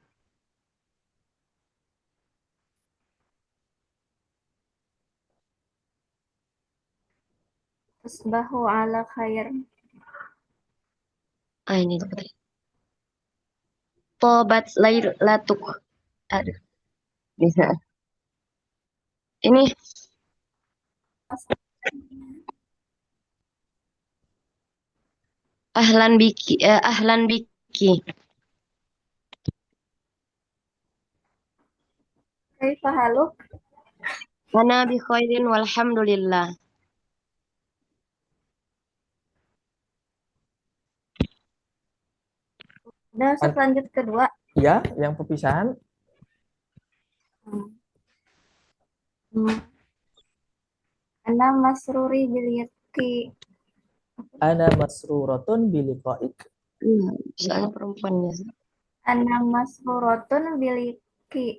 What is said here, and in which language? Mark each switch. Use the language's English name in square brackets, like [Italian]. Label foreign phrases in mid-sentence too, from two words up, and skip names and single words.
[Arabic] تصبح على خير. [Indonesian] Ini tuh tadi. Tobat lailatuk. Aduh. Bisa. Ini. [Arabic] أهلا بك. أهلا بك. كيف حالك? أنا بخير والحمد لله. [Indonesian] Udah, Ustaz, lanjut kedua. Ya, yang perpisahan. [Arabic] أنا مسرور بلقائك. أنا مسرورة بلقائك. [Indonesian] Soalnya perempuannya. [Arabic] أنا مسرورة بلقائك.